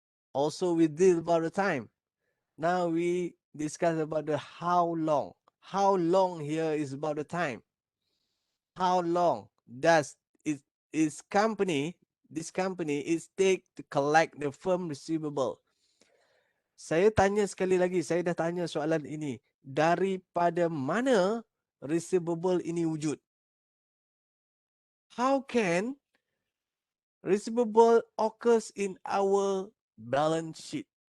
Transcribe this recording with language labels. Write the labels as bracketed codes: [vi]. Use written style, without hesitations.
[en] Also we did about the time. Now we discuss about the how long. How long here is about the time. How long does this company is take to collect the firm receivable? [ms] Saya tanya sekali lagi, saya dah tanya soalan ini. Daripada mana receivable ini wujud? [en] How can receivable occurs in our balance sheet?